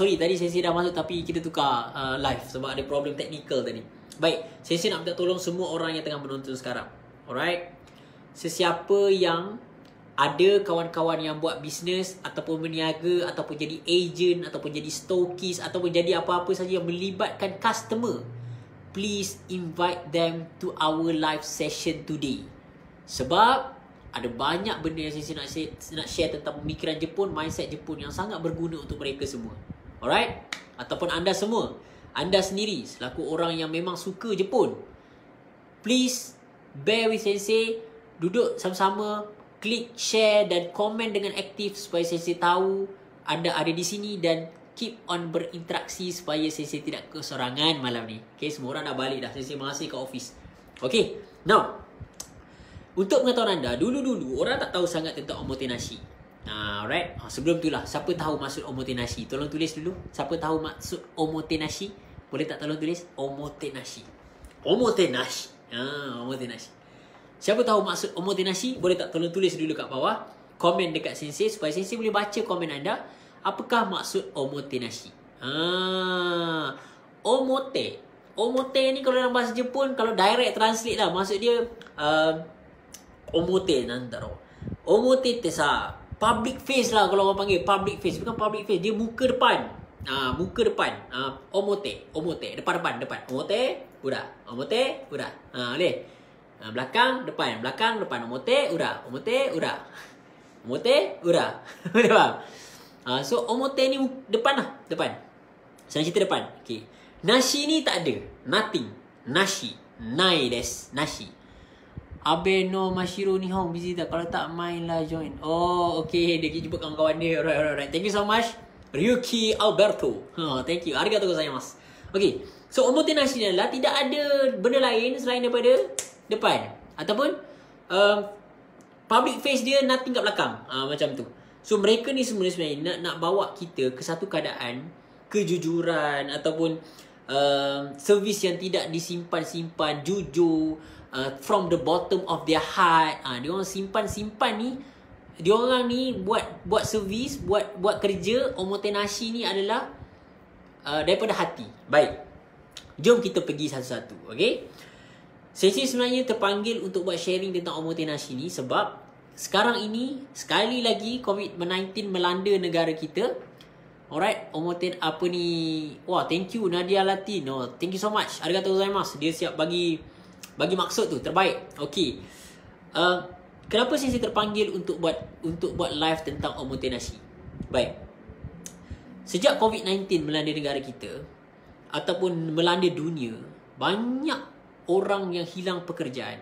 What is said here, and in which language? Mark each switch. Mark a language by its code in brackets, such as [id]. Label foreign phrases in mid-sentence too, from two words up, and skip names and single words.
[ms] Sorry, tadi Sensei dah masuk tapi kita tukar live sebab ada problem technical tadi. Baik, Sensei nak minta tolong semua orang yang tengah menonton sekarang. Alright? Sesiapa yang ada kawan-kawan yang buat bisnes ataupun berniaga ataupun jadi agent ataupun jadi stokis ataupun jadi apa-apa saja yang melibatkan customer, [en] please invite them to our live session today. [ms] Sebab ada banyak benda yang saya nak share tentang pemikiran Jepun, mindset Jepun yang sangat berguna untuk mereka semua. Alright? Ataupun anda semua, anda sendiri selaku orang yang memang suka Jepun, [en] please bear with Sensei. [ms] Duduk sama-sama, klik share dan komen dengan aktif supaya Sensei tahu anda ada di sini dan [en] keep on [ms] berinteraksi supaya Sensei tidak kesorangan malam ni. Okay, semua orang dah balik dah. Sensei masih ke office. Okay, now untuk pengetahuan anda, dulu-dulu orang tak tahu sangat tentang omotenashi. Alright, sebelum tu lah, siapa tahu maksud omotenashi? Tolong tulis dulu. Siapa tahu maksud omotenashi? Boleh tak tolong tulis? Omotenashi. Omotenashi. Omotenashi. Siapa tahu maksud omotenashi? Boleh tak tolong tulis dulu kat bawah. Komen dekat Sensei supaya Sensei boleh baca komen anda. Apakah maksud omotenashi? Omote. Omote ni kalau dalam bahasa Jepun, kalau direct translate lah, maksud dia [ja] 表なんだろう. [ms] Omote te sa [en] public face [ms] lah, kalau orang panggil [en] public face. [ms] Bukan [en] public face, [ms] dia muka depan. Muka depan. Omote. Depan. Omote, ura. Omote, ura. Boleh? Belakang, depan. Omote, ura. Omote, ura. Boleh faham? So, omote ni depan lah. Depan. Saya cerita depan. Okay. Nashi ni tak ada. [en] Nothing. [ms] Nashi. [ja] ないです. [ms] Nashi. Abe no Mashiro Nihon busy tak? Kalau tak main lah join. Oh, okay. Dia pergi jumpa kawan-kawan dia. Alright. [en] Thank you so much. Ryuki Alberto. Thank you. [ja] ありがとうございます. [ms] Okay. So, omotenashi ni adalah tidak ada benda lain selain daripada depan. Ataupun [en] public face [ms] dia nothing kat belakang. Macam tu. So, mereka ni semua sebenarnya nak bawa kita ke satu keadaan kejujuran ataupun servis yang tidak disimpan-simpan, jujur, [en] from the bottom of their heart. [ms] Dia orang simpan-simpan ni, dia orang ni buat servis, buat kerja omotenashi ni adalah daripada hati. Baik, jom kita pergi satu-satu. Okay, Sensei sebenarnya terpanggil untuk buat sharing tentang omotenashi ni sebab sekarang ini sekali lagi COVID-19 melanda negara kita. Alright, apa ni? Wah, [en] thank you Nadia Latin. Thank you so much. [ja] ありがとうございます. [ms] Dia siap bagi maksud tu, terbaik. Okey. Kenapa Sensei terpanggil untuk buat live tentang omotenashi? Baik. Sejak COVID-19 melanda negara kita ataupun melanda dunia, banyak orang yang hilang pekerjaan.